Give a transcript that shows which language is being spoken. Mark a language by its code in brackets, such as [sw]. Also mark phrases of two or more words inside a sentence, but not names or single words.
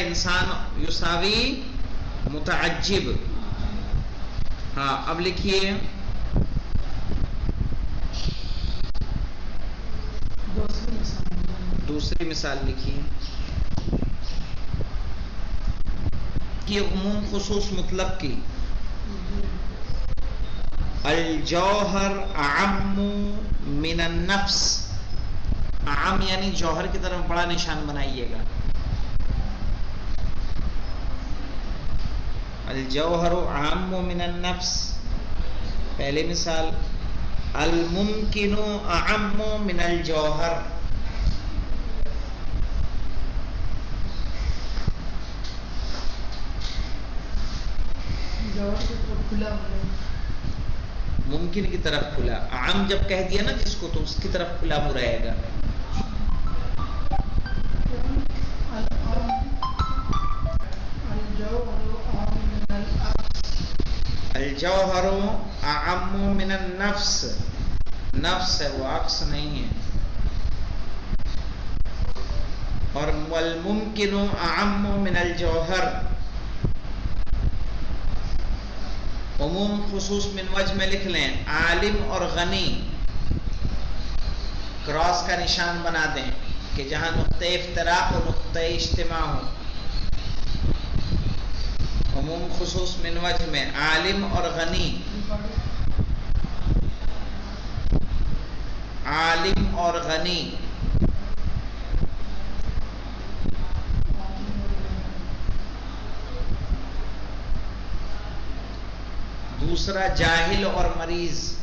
[ar] انسان یساوی متعجب. [ur] ہاں اب لکھیے دوسری مثال لکھیے. یہ عموم خصوص مطلق کی. [ar] الجوہر اعم من النفس. [ur] اعم یعنی جوہر کی طرف بڑا نشان بنائیے گا. [ar] الجوہر اعم من النفس. [ur] پہلی مثال [ar] الممکن اعم من الجوہر. [ur] ممکن کی طرف کھلا. عام جب کہہ دیا نا جس کو تو اس کی طرف کھلا منہ رہے گا. الجوہر اعم من النفس. نفس ہے وہ عکس نہیں ہے. [ar] اور والممکن اعم من الجوہر. [ur] عموم خصوص من وجہ میں لکھ لیں. عالم اور غنی کراس کا نشان بنا دیں کہ جہاں نقطہ افتراق و نقطہ اجتماع ہو. عموم خصوص من وجہ میں عالم اور غنی. عالم اور غنی. دوسرا جاہل اور مریض.